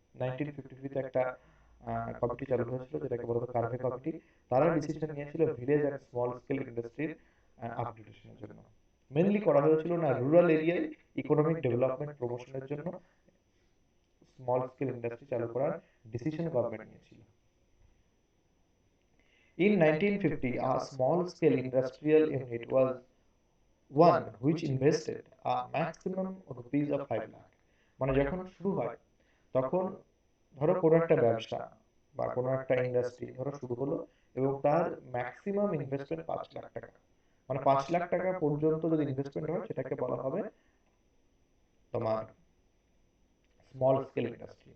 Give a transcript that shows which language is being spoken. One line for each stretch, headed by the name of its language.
Bangla: 1953 তে একটা কমিটি চালু হয়েছিল যেটাকে বলা হতো কার্ভে কমিটি। তারা ডিসিশন নিয়েছিল ভিলেজ অ্যান্ড স্মল স্কেল ইন্ডাস্ট্রির আপগ্রেডেশনের জন্য। মেইনলি করা হয়েছিল না রুরাল এরিয়ায় ইকোনমিক ডেভেলপমেন্ট প্রমোশনের জন্য স্মল স্কেল ইন্ডাস্ট্রি চালু করার ডিসিশন গভর্নমেন্ট নিয়েছিল।
English: In 1950, a small-scale industrial unit was one which invested a maximum rupees of 5 lakh.
Bangla: মানে যখন শুরু হয় তখন ধরো কোনো একটা ব্যবসা বা কোনো একটা ইন্ডাস্ট্রি ধরো শুরু হলো, এবং তার ম্যাক্সিমাম ইনভেস্টমেন্ট 5 লাখ টাকা, মানে 5 লাখ টাকা পর্যন্ত যদি ইনভেস্টমেন্ট হয় সেটাকে বলা হবে তোমার স্মল স্কেল ইন্ডাস্ট্রি।